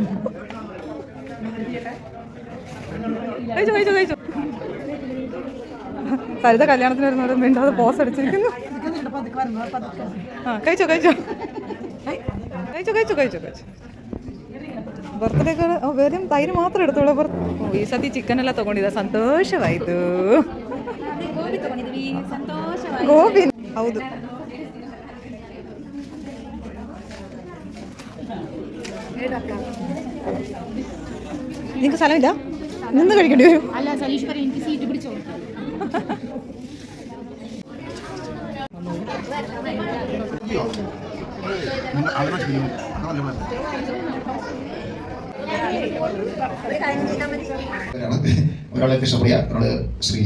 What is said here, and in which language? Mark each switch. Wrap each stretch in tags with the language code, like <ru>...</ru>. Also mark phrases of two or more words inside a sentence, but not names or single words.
<ml>കഴിച്ചു കഴിച്ചു കഴിച്ചു. സരിത കല്യാണത്തിന് വരുന്നവരും വീണ്ടും പോസ് അടിച്ചിരിക്കുന്നു. ആ കഴിച്ചോ കഴിച്ചോ കഴിച്ചു കഴിച്ചു കഴിച്ചു കഴിച്ചു. ബർത്ത്ഡേക്ക് വെറും തൈര് മാത്രം എടുത്തോളൂ.</ml> <kn>ಈ ಸತಿ ಚಿಕನ್ ಎಲ್ಲ ತಗೊಂಡಿದ್ದ, ಸಂತೋಷವಾಯಿತು. ಗೋಬಿ ಹೌದು.</kn> <ml>നിങ്ങൾക്ക് സ്ഥലമില്ല, നിന്ന് കഴിക്കേണ്ടി വരും. അല്ല സലീഷ് പറയും എനിക്ക് സീറ്റ് പിടിച്ചോ. ഒരാളെ കൃഷ്ണപ്രിയ, ഒരാള് ശ്രീജ.</ml>